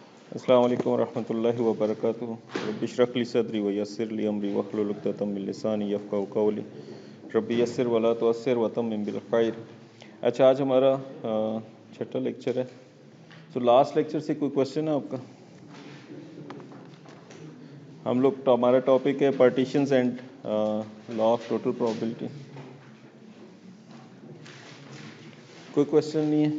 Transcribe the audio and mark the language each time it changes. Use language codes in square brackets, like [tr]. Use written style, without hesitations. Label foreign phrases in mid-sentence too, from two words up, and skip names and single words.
[ar] السلام عليكم ورحمة الله وبركاته. رب اشرح لي صدري ويسر لي أمري واحلل عقدة من لساني يفقهوا قولي. رب يسر ولا تعسر وتمم بالخير. [hi] अच्छा, आज हमारा छठा लेक्चर है। तो [en] last lecture [hi] से कोई क्वेश्चन है आपका? हम लोग हमारा टॉपिक है [en] partitions and law of total probability. [hi] कोई क्वेश्चन नहीं है?